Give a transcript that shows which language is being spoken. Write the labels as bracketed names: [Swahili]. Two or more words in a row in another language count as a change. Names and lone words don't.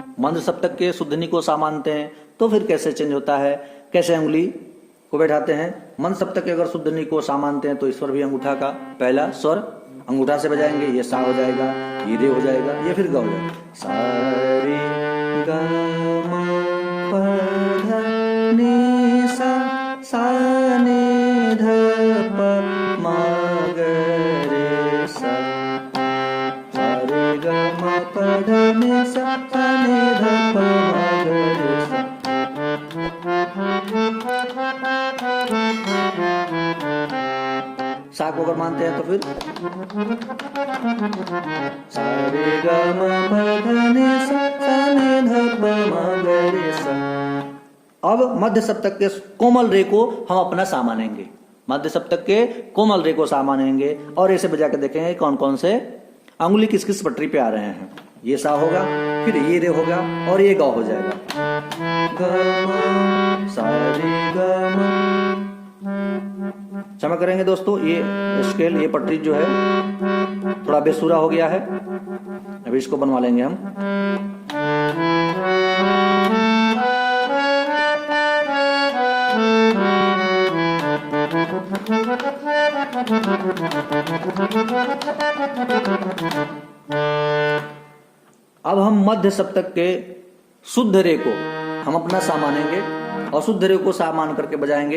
[Hindi] मंद्र सप्तक के शुद्ध नि को सा मानते हैं तो फिर कैसे चेंज होता है, कैसे उंगली को बैठाते हैं। मंद्र सप्तक के अगर शुद्ध नि को सा मानते हैं तो ईश्वर भी अंगूठा का पहला स्वर अंगूठा से बजाएंगे, ये सा हो जाएगा, ये रे हो जाएगा, ये फिर ग हो जाएगा। सा रे ग म प ध नि सा सा नि ध प म ग रे सा। सा रे ग म प ध नि सा सा नि ध प म ग रे सा। सा को अगर मानते हैं तो फिर सा रे ग म प ध नि सा सा नि ध प म ग रे सा। अब मध्य सप्तक के कोमल रे को हम अपना सा मानेंगे। मध्य सप्तक के कोमल रे को सा मानेंगे और ऐसे बजा के देखेंगे कौन कौन से अंगुली किस किस पटरी पे आ रहे हैं। ये सा होगा, फिर ये रे होगा और ये ग हो जाएगा। ग म सा रे ग म। क्षमा करेंगे दोस्तों, ये स्केल, ये पटरी जो है थोड़ा बेसुरा हो गया है, अभी इसको बनवा लेंगे हम। अब हम मध्य सप्तक के शुद्ध रे को हम अपना सा मानेंगे और शुद्ध रे को सा मान करके बजाएंगे।